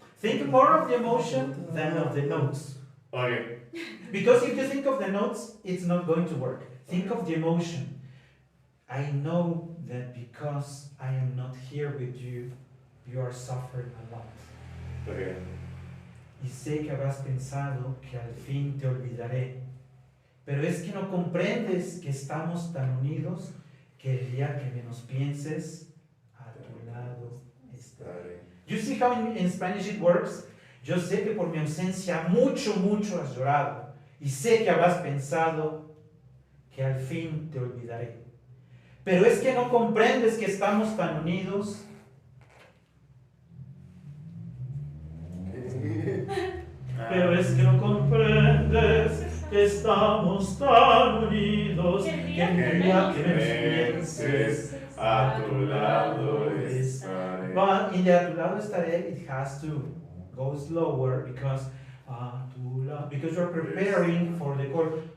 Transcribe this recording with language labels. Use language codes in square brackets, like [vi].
[en] Think more of the emotion than of the notes. Okay. Because if you think of the notes, it's not going to work. Think of the emotion. I know that because I am not here with you, you are suffering a lot. Okay. [es] Y sé que habrás pensado que al fin te olvidaré, pero es que no comprendes que estamos tan unidos que el día que menos pienses, a tu lado estaré. [en] You see how in Spanish it works? [es] Yo sé que por mi ausencia mucho, mucho has llorado, y sé que habrás pensado que al fin te olvidaré. Pero es que no comprendes que estamos tan unidos. Pero es que no comprendes que estamos tan unidos que el día que me pienses a tu lado estaré. [en] But in the [es] a tu lado estaré, [en] it has to go slower because because you're preparing for the chord.